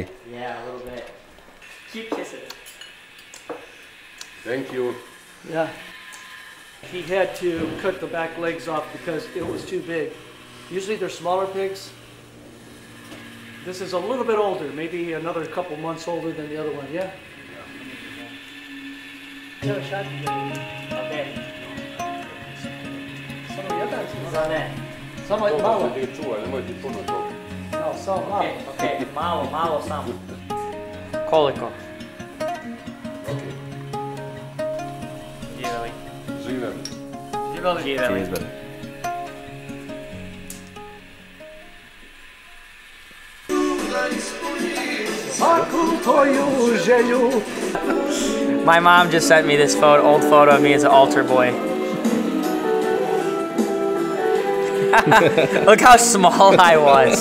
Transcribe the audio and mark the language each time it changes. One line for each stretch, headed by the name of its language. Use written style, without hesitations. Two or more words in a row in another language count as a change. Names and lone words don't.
English: yeah, a little bit. Keep kissing. Thank you. yeah, he had to cut the back legs off because it was too big. Usually they're smaller pigs. This is a little bit older, maybe another couple months older than the other one. Yeah. Okay.
Serbian: Samo malo. Ti čuvaj, nemojte puno toga. No, samo malo. Okay, malo samo. Koliko? Živeli. Živeli. Živeli.
English: Cheers, buddy. My mom just sent me this old photo of me as an altar boy. Look how small I was.